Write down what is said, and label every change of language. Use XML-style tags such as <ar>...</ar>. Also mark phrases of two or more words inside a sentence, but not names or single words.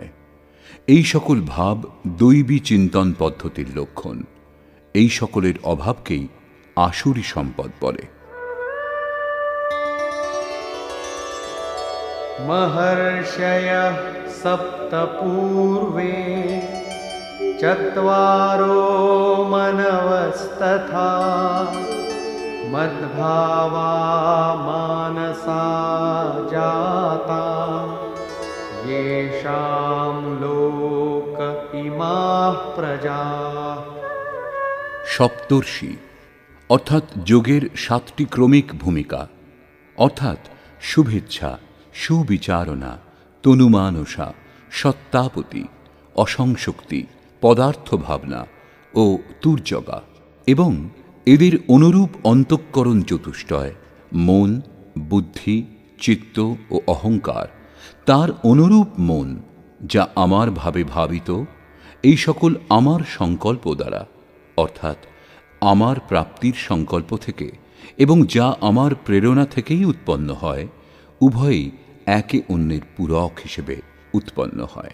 <bn>এই সকল ভাব দৈবী চিন্তন পদ্ধতির লক্ষণ। এই সকলের অভাবকেই আসুরী সম্পদ বলে।</bn> <sa>महर्षयः सप्त पूर्वे चत्वारो मनवस्तथा मद्भावा मानसा जाता येषां लोक इमाः प्रजाः।</sa> <bn>সপ্তর্ষি অর্থাৎ যোগের 7টি ক্রমিক ভূমিকা, অর্থাৎ শুভেচ্ছা, সুবিচারণা, তনুমানসা, সত্তাপতি, অসংশক্তি, পদার্থ ভাবনা ও তুর্যগা, এবং এদের অনুরূপ অন্তঃকরণ চতুষ্টয় মন, বুদ্ধি, চিত্ত ও অহংকার, তার অনুরূপ মন যা আমার ভাবে ভাবিত, এই সকল আমার সংকল্প দ্বারা, অর্থাৎ আমার প্রাপ্তির সংকল্প থেকে, এবং যা আমার প্রেরণা থেকেই উৎপন্ন হয়, উভয়ই একে অন্যের পূরক হিসেবে উৎপন্ন হয়।</bn>